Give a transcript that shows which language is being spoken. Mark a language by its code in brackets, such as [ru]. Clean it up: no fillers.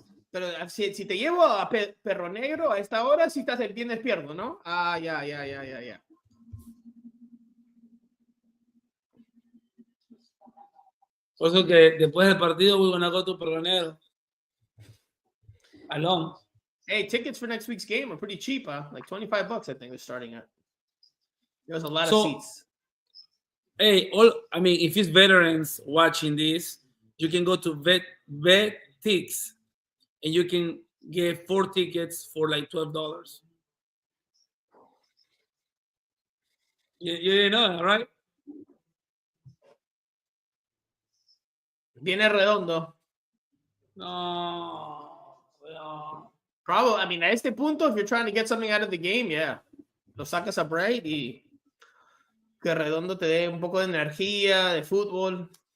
[es] Pero si te llevo a Perro Negro a esta hora, si estás bien despierto, ¿no? Ah, ya. Por eso que después del partido [en] we're gonna go to [es] Perro Negro. [en] Alone. Hey, tickets for next week's game are pretty cheap, huh? Like $25, I think they're starting at. There's a lot of seats. Hey, if it's veterans watching this, you can go to VetTix and you can get 4 tickets for like $12. You didn't know that, right? [es] Viene Redondo. No. [en] Probably, I mean, at [es] este punto, [en] if you're trying to get something out of the game, yeah. [es] Lo sacas a Bright y que Redondo te dé un poco de energía, de fútbol.